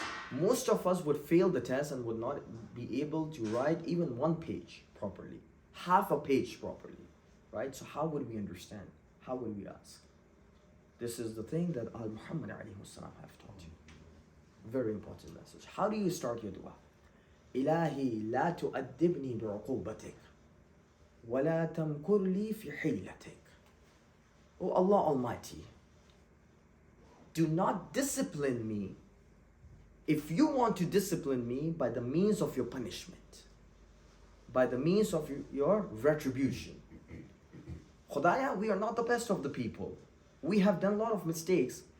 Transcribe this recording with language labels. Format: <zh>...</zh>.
<en>Most of us would fail the test and would not be able to write even one page properly, half a page properly, right? So how would we understand? How would we ask? This is the thing that Al-Muhammad alayhi salam have taught you. Very important message. How do you start your dua?</en> <ar>إلهي لا تؤدبني بعقوبتك ولا تمكر لي في حيلتك.</ar> <en>Oh Allah Almighty, do not discipline me if you want to discipline me by the means of your punishment, by the means of your retribution. Khudaya, we are not the best of the people. We have done a lot of mistakes.</en>